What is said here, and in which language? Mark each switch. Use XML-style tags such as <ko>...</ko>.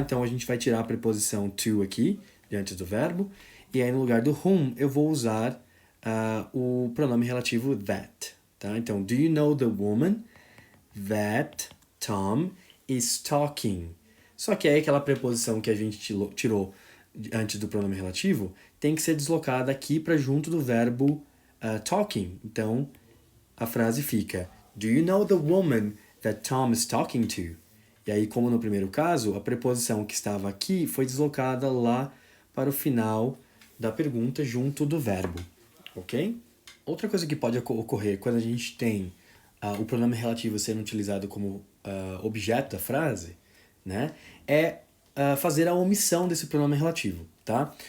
<pt>Então, a gente vai tirar a preposição to aqui, diante do verbo, e aí no lugar do whom, eu vou usar o pronome relativo that, tá?</pt> <en>Então, do you know the woman that Tom is talking?</en> <pt>Só que aí aquela preposição que a gente tirou antes do pronome relativo tem que ser deslocada aqui para junto do verbo talking. Então, a frase fica:</pt> <en>Do you know the woman that Tom is talking to?</en> <pt>E aí, como no primeiro caso, a preposição que estava aqui foi deslocada lá para o final da pergunta junto do verbo, ok? Outra coisa que pode ocorrer quando a gente tem o pronome relativo sendo utilizado como objeto da frase, né, é fazer a omissão desse pronome relativo, tá?</pt>